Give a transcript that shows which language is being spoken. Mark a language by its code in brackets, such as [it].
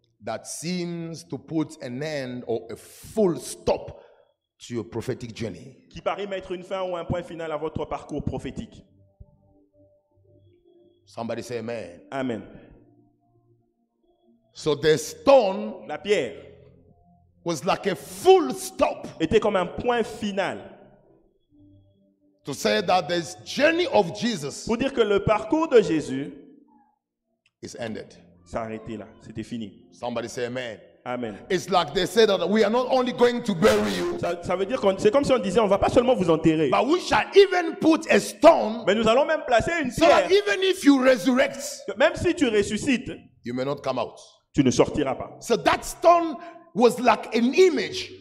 [en] that seems to put an end or a full stop to your prophetic journey. [fr] qui paraît mettre une fin ou un point final à votre parcours prophétique. [en] Somebody say amen. Amen. So the stone [fr] La pierre [en] was like a full stop [fr] était comme un point final [en] to say that this journey of Jesus [fr] pour dire que le parcours de Jésus [en] is ended. [fr] s'est arrêté là. C'était fini. [en] Somebody say amen. Amen. It's like they said that we are not only going to bury you, [fr] Ça veut dire que c'est comme si on disait on va pas seulement vous enterrer, [en] but we shall even put a stone [fr] mais nous allons même placer une [en] so that [fr] pierre. [en] even if you resurrect, [fr] Que même si tu ressuscites, [en] you may not come out. [fr] tu ne sortiras pas. [en] So that stone was like an image,